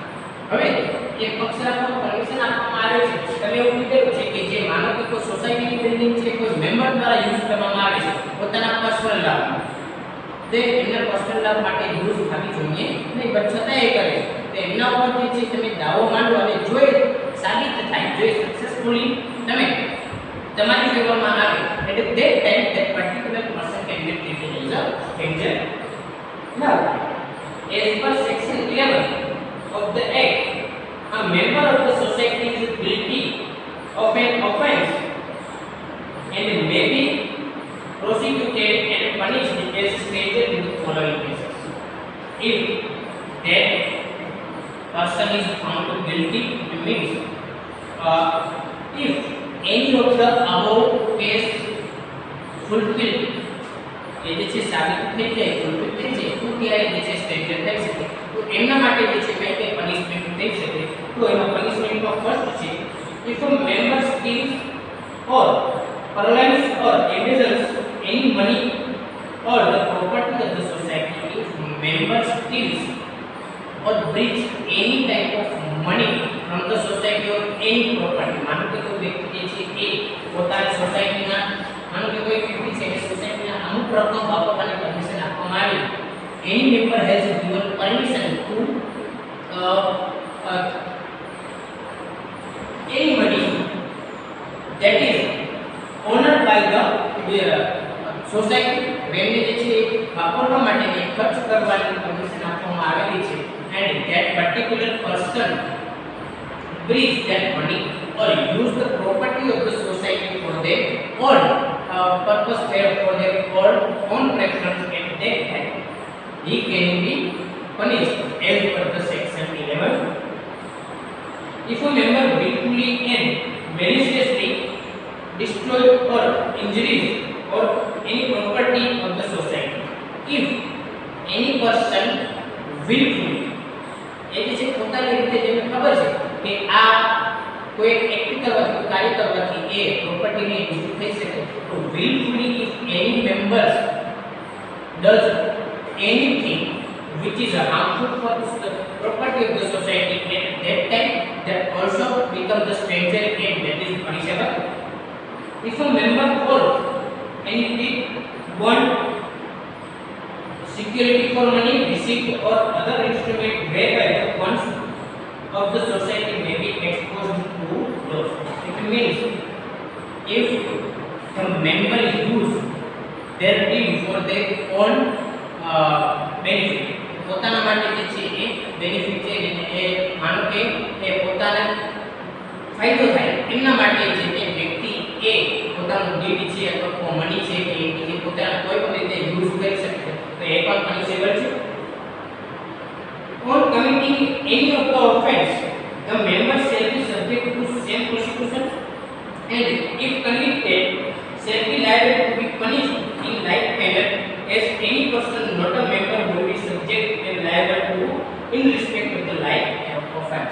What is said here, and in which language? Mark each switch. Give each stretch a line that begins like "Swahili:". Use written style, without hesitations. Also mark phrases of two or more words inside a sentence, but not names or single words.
Gujarati: હવે એ પક્ષ રાખવાનું પરમિશન આપવામાં આવે છે, તમે એવું કીધેલું છે કે જે માનો કે કોઈ સોસાયટીની બિલ્ડિંગ છે કોઈ મેમ્બર દ્વારા યુઝ કરવામાં આવે છે પોતાના પર્સનલ લાભ, તે એમના પર્સનલ લાભ માટે યુઝ થવી જોઈએ નહીં, પણ છતાં એ કરે તો એમના ઉપર જે છે તમે દાવો માંડો અને જો એ સાબિત થાય, જો એ સક્સેસફુલી તમે તમારી ફેવરમાં આવે, એટલે
English: that time that particular person can be treated as a stranger. Now as per section 11 of the act, a member of the society is guilty of an offence and may be prosecuted and punished as stranger in the following cases. If that person is found guilty, it means if any of the above case fulfilled,
Gujarati: એ જે છે સાબિત થઈ જાય, ફૂલફિલ થઈ જાય, તો ત્યારે જે છે સ્ટ્રેન્જર થઈ શકે. તો એમના માટે જે છે કઈ કઈ પનિશમેન્ટ થઈ શકે, તો એમાં પનિશમેન્ટમાં ફર્સ્ટ છે
English: if a member steals or purloins or embezzles any money or the property of the society. If member steals or breach any type of money from the society or any property,
Gujarati: માનો કે કોઈ વ્યક્તિ જે છે એ પોતાની સોસાયટીના, માનો કે કોઈ વ્યક્તિ છે એ સોસાયટીના અમુક રકમ વાપરવાની પરમિશન આપવામાં આવી,
English: any member has given permission to any money that is owned by the society,
Gujarati: વેમને જે છે વાપરવા માટે ખર્ચ કરવાની પરમિશન આપવામાં આવેલી છે,
English: and that particular person breach that money or use the property of the society for their own purpose, for their own preference, at that time he can be punished as per the section 11. If a member willfully and maliciously destroy or injuries or any property of the society, if any person willfully,
Gujarati: એ જે છે પોતાની રીતે જેને ખબર છે કે આ કોઈ એક્ટ કરવાથી, કાર્ય કરવાથી એ પ્રોપર્ટીને ઇન્જરી થઈ શકે, તો
English: willfully if any members does anything which is harmful for the property of the society, at that time that also become the stranger and that is punishable. If a member or any deed bond, security for money, receipt or other instrument whereby the funds of the society may be exposed to loss. It means if the member use their deed for their own benefit,
Gujarati: પોતાના માટે જે છે એ બેનિફિટ છે એ માનો કે એ પોતાને ફાયદો થાય એમના માટે જે તે વ્યક્તિ એ પોતાનું ડીડ છે અથવા મની છે કે પોતાના કોઈ પણ રીતે યુઝ કરી શકે તો એ પણ પનિશેબલ છે.
English: On committing any of the offense, the member shall be subject to same prosecution and if convicted shall be liable to be punished in like manner as any person not a member will be subject and liable to in respect of the like offense.